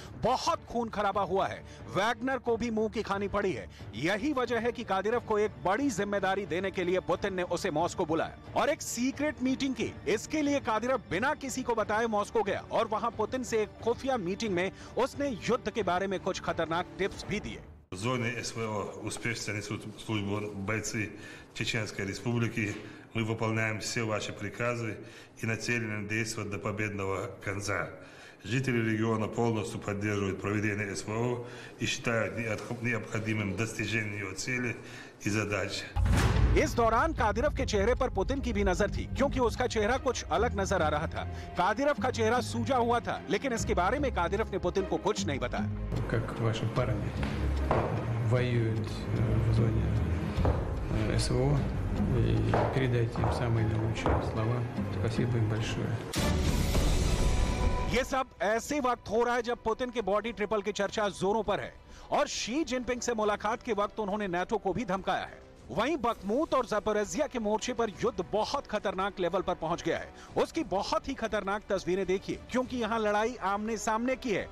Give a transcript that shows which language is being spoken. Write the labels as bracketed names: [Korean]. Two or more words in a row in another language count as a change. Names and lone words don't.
[Hindi] बहुत खून खराबा हुआ है, वैगनर को भी मुंह की खानी पड़ी है। यही वजह है कि कादिरोव को एक बड़ी जिम्मेदारी देने के लिए पुतिन ने उसे मॉस्को बुलाया और एक [English] secret meeting [Hindi] की। इसके लिए कादिरोव बिना किसी को बताए मॉस्को गया और वहां पुतिन से एक खुफिया मीटिंग में उसने युद्ध के बारे में कुछ खतरनाक टिप्स भी दिए। [Russian] В зоне СВО успешно несут службу бойцы Чеченской Республики. Мы выполняем все ваши приказы и нацелены действовать до победного конца. Жители региона полностью поддерживают проведение СВО и считают необходимым достижение ее цели и задачи. [Hindi] इस दौरान कादिरोव के चेहरे पर पुतिन की भी नजर थी क्योंकि उसका चेहरा कुछ अलग नजर आ रहा था। कादिरोव का चेहरा सूजा हुआ था, लेकिन इसके बारे में कादिरोव ने पुतिन को कुछ नहीं बताया। [Russian] Как ваши парни воюют в зоне СВО, и передайте им самые наилучшие слова. Спасибо им большое. [Hindi] ये सब ऐसे वक्त हो रहा है जब पुतिन के [English] body triple [Hindi] की चर्चा जोरों पर है और शी जिनपिंग से मुलाकात के वक्त उन्होंने नाटो को भी धमकाया है। वहीं बखमूत और ज़पोरिज़िया के मोर्चे पर युद्ध बहुत खतरनाक लेवल पर पहुंच गया है। उसकी बहुत ही खतरनाक तस्वीरें देखिए क्योंकि यहां लड़ाई आमने सामने की है।